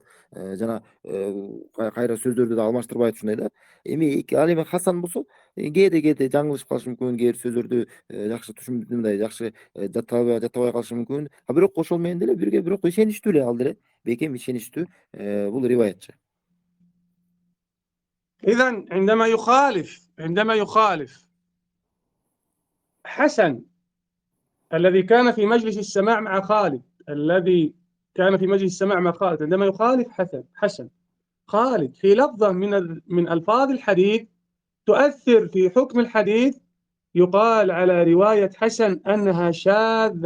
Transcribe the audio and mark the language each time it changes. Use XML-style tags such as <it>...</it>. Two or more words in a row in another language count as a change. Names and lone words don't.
<ky>Жана кайра сөздөрдү да алмаштырбайт ушундай да. Ал эми Хасан болсо кээде жаңылышып калышы мүмкүн, кээ бир сөздөрдү жакшы мындай жакшы жаттабай калышы мүмкүн. Бирок ошол менен деле бирок ишеничтүү эле, ал деле бекем ишеничтүү бул риваятчы.</ky> <ar>إذن عندما يخالف حسن الذي كان في مجلس السماع مع خالد، عندما يخالف حسن خالد في لفظة من ألفاظ الحديث تؤثر في حكم الحديث، يقال على رواية حسن أنها شاذة.</ar>